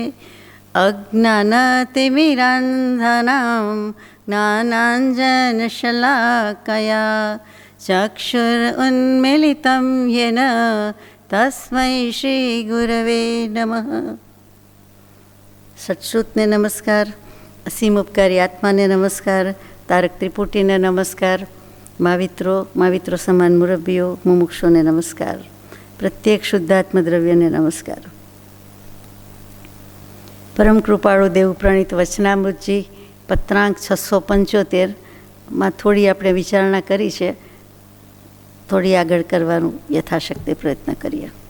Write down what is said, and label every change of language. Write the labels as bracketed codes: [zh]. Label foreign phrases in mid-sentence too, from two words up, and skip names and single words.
[sa] अज्ञानतिमिरान्धनां ज्ञानाञ्जनशलाकया चक्षुरुन्मीलितं येन तस्मै श्रीगुरवे नमः। [gu] સત્શ્રુતને નમસ્કાર, અસીમ ઉપકારી આત્માને નમસ્કાર, તારક ત્રિપુટીને નમસ્કાર, माविત્રો સમાન મુરબ્બીઓ મુમુક્ષોને નમસ્કાર, પ્રત્યેક શુદ્ધાત્મ દ્રવ્યને નમસ્કાર. પરમ કૃપાળુ દેવ પ્રણીત વચનામૃતજી પત્રાંક 675માં થોડી આપણે વિચારણા કરી છે, થોડી આગળ કરવાનું યથાશક્તિ પ્રયત્ન કરીએ.